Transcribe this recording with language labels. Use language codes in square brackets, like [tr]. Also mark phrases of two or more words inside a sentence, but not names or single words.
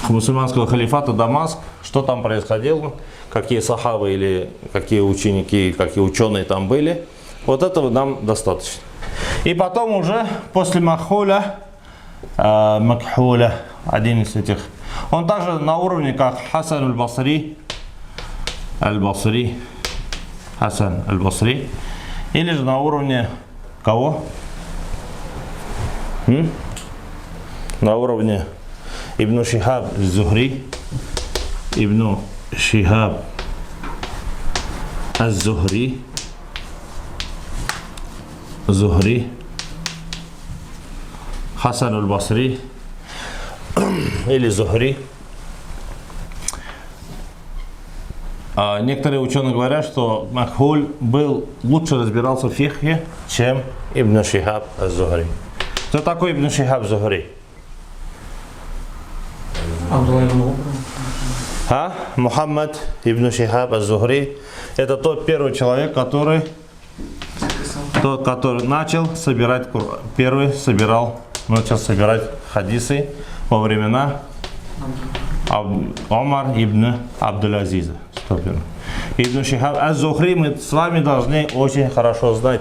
[ru] мусульманского халифата Дамаск, что там происходило, какие сахабы или какие ученики, какие ученые там были. Вот этого нам достаточно. И потом уже после Макхуля, один из этих, он также на уровне как Хасан аль-Басри, Хасан аль-Басри, или же на уровне кого? На уровне Ибн Шихаб az-Зухри, Ибн Шихаб az-Зухри, Хасан аль-Басри или Зухри. Некоторые ученые говорят, что Макхуль лучше разбирался в фихе, чем Ибн Шихаб az-Зухри. Кто такой Ибн Шихаб az-Зухри? Мухаммад Ибн Шихаб az-Зухри. Это тот первый человек, который начал собирать хадисы во времена Омар ибн Абдул-Азиза. Ибн Шихаб az-Зухри мы с вами должны очень хорошо знать.